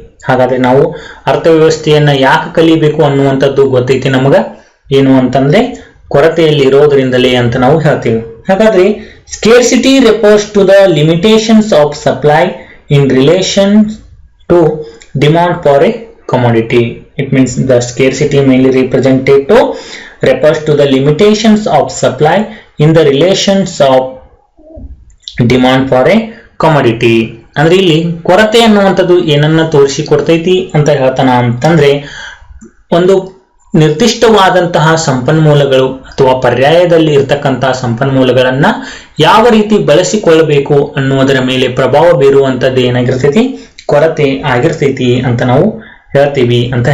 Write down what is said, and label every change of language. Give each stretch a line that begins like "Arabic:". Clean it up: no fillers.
Kannada: ಹಾಗಾದ್ರೆ ನಾವು ಅರ್ಥವ್ಯವಸ್ಥೆಯನ್ನ ಯಾಕೆ ಕಲಿಬೇಕು ಅನ್ನುವಂಥದ್ದು ಗೊತ್ತೈತಿ ನಮಗ, ಏನು ಅಂತಂದ್ರೆ ಕೊರತೆಯಲ್ಲಿ ಇರೋದ್ರಿಂದಲೇ ಅಂತ ನಾವು ಹೇಳ್ತೀವಿ.
English: ಹಾಗಾದ್ರೆ scarcity refers to the limitations of supply in relation to demand for a commodity. It means the scarcity mainly represented to refers to the limitations of supply in the relations of demand for a commodity.
Kannada: ಅಂದ್ರೆ ಇಲ್ಲಿ ಕೊರತೆ ಅನ್ನುವಂಥದ್ದು ಏನನ್ನ ತೋರಿಸಿಕೊಡ್ತೈತಿ ಅಂತ ಹೇಳ್ತಾನ ಅಂತಂದ್ರೆ, ಒಂದು ನಿರ್ದಿಷ್ಟವಾದಂತಹ ಸಂಪನ್ಮೂಲಗಳು ಅಥವಾ ಪರ್ಯಾಯದಲ್ಲಿ ಇರ್ತಕ್ಕಂತಹ ಸಂಪನ್ಮೂಲಗಳನ್ನ ಯಾವ ರೀತಿ ಬಳಸಿಕೊಳ್ಳಬೇಕು ಅನ್ನುವುದರ ಮೇಲೆ ಪ್ರಭಾವ ಬೀರುವಂತದ್ದು ಏನಾಗಿರ್ತೈತಿ, ಕೊರತೆ ಆಗಿರ್ತೈತಿ ಅಂತ ನಾವು ಹೇಳ್ತೀವಿ.